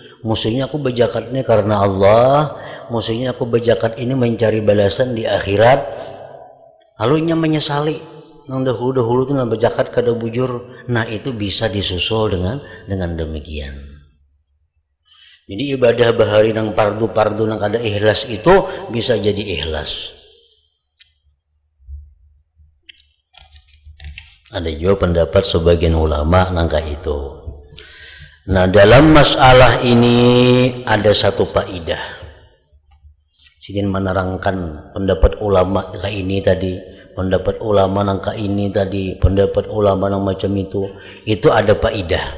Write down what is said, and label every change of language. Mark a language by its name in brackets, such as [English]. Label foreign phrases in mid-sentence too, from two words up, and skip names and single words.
[Indonesian] Mestinya aku berzakat ini karena Allah, mestinya aku berzakat ini mencari balasan di akhirat. [Banjar] Lalu nya menyesali, nang dahulu itu nang berzakat kada bujur. [Indonesian] Nah itu bisa disusul dengan demikian. [Banjar] Jadi ibadah bahari nang fardu nang kada ikhlas itu bisa jadi ikhlas. Ada juga pendapat sebagian ulama nangka itu. [Indonesian] Nah dalam masalah ini ada satu faidah. [Banjar] Ingin menerangkan pendapat ulama nangka ini tadi, pendapat ulama nangka ini tadi, pendapat ulama nang macam itu ada faidah.